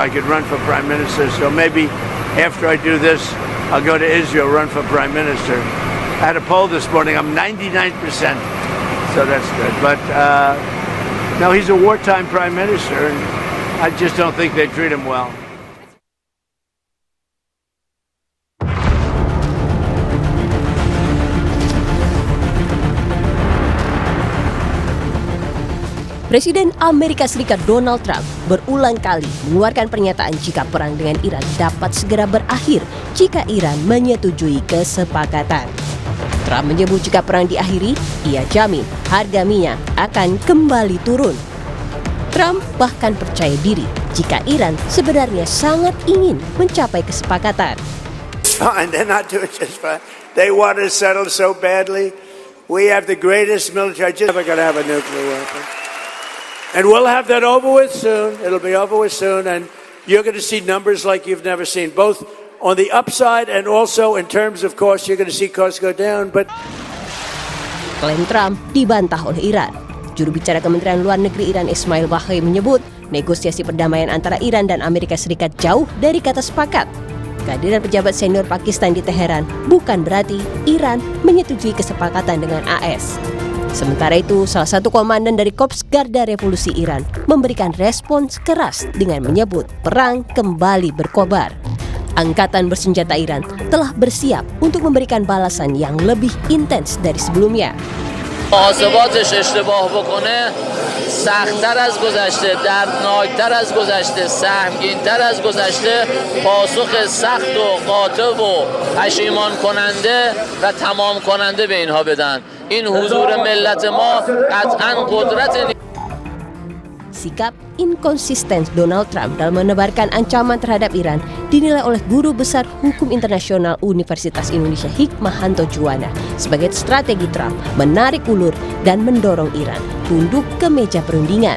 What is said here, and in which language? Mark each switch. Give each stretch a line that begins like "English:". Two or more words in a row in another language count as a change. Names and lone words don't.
English: I could run for prime minister, so maybe after I do this, I'll go to Israel, run for prime minister. I had a poll this morning. I'm 99%, so that's good. But no, he's a wartime prime minister, and I just don't think they treat him well.
Indonesian: Presiden Amerika Serikat Donald Trump berulang kali mengeluarkan pernyataan jika perang dengan Iran dapat segera berakhir jika Iran menyetujui kesepakatan. Trump menyebut jika perang diakhiri, ia jamin harga minyak akan kembali turun. Trump bahkan percaya diri jika Iran sebenarnya sangat ingin mencapai kesepakatan.
English: Fine, they're not doing just fine. They want to settle so badly. We have the greatest military. Just never going to have a nuclear weapon. And we'll have that over with soon. It'll be over with soon. And you're going to see numbers like you've never seen, both on the upside and also in terms of cost. You're going to see costs go down. But
Indonesian: Klaim Trump dibantah oleh Iran. Juru bicara Kementerian Luar Negeri Iran Ismail Baghai menyebut negosiasi perdamaian antara Iran dan Amerika Serikat jauh dari kata sepakat. Kehadiran pejabat senior Pakistan di Teheran bukan berarti Iran menyetujui kesepakatan dengan AS. Sementara itu, salah satu komandan dari Korps Garda Revolusi Iran memberikan respons keras dengan menyebut perang kembali berkobar. Angkatan bersenjata Iran telah bersiap untuk memberikan balasan yang lebih intens dari sebelumnya.
Persian: محاسباتش اشتباه بکنه سخت‌تر از گذشته، دردناکتر از گذشته، سهمگین‌تر از گذشته پاسخ سخت و قاطع و پشیمان کننده و تمام کننده به اینها بدن. این حضور ملت ما قطعاً قدرت.
Indonesian: Sikap inkonsisten Donald Trump dalam menebarkan ancaman terhadap Iran dinilai oleh Guru Besar Hukum Internasional Universitas Indonesia Hikmahanto Juwana sebagai strategi Trump menarik ulur dan mendorong Iran tunduk ke meja perundingan.